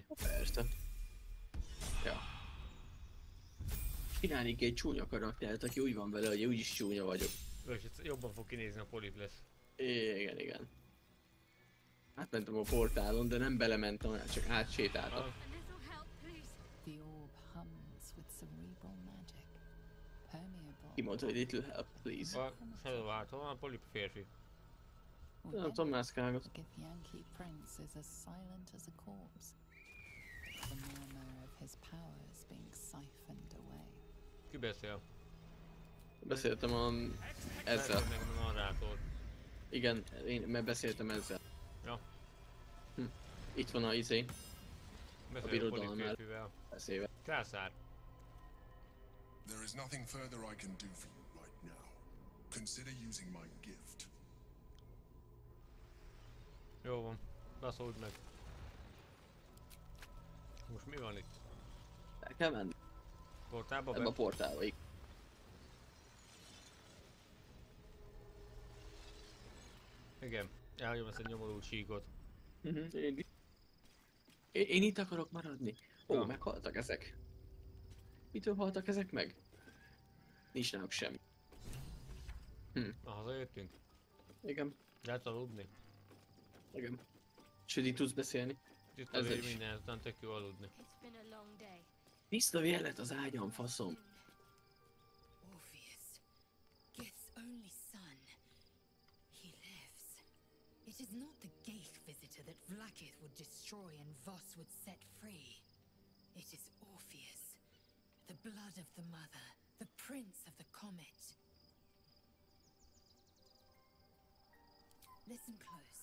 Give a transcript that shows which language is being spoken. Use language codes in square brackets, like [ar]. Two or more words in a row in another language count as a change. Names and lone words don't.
[hu] Persze. Ja. Csinálni egy csúnya karaktert, aki úgy van vele, hogy úgyis csúnya vagyok. És jobban fog kinézni, a polip lesz. Igen, igen. Átmentem a portálon, de nem belementem, hanem csak átsétáltam. Ah, [en] A little help, please. The orb hums with cerebral magic, permeable. [hu] Ki mondta, hogy [en] little help, please. [hu] a Shadow Heart, hol van a polip férfi? Nem tudom, mászkálgat. [en] Githyanki prince is as silent as a corpse. The murmur of his powers being siphoned away. [hu] Ki beszél? Beszéltem ezzel. Meg a narrátor. Igen, én beszéltem ezzel. Ja. Itt van a izé, Beszél a birodalom polip már. férfivel. beszélve. Császár. [en] There is nothing further I can do for you right now. Consider using my gift. [hu] Jó van. Baszódj meg. Most mi van itt? El kell menni. Portálba Ebbe a be? portálba, igen. Igen. Elhagyom ezt egy nyomorult síkot. Én is. Én itt akarok maradni. Ó, Ja. meghaltak ezek. Mitől haltak ezek meg? Nincs náluk semmi. Na, hazajöttünk. Igen, Lehet aludni. igen. Sőt, így tudsz beszélni. Itt Ez a is. minden, ezután tök jó aludni. [en] It's been a long day. [hu] Tiszta vélet az ágyam, faszom. [en] Orpheus, Gith's only son. He lives. It is not the Gaith visitor that Vlaakith would destroy and Voss would set free. It is Orpheus, the blood of the mother, the prince of the comet. Listen close.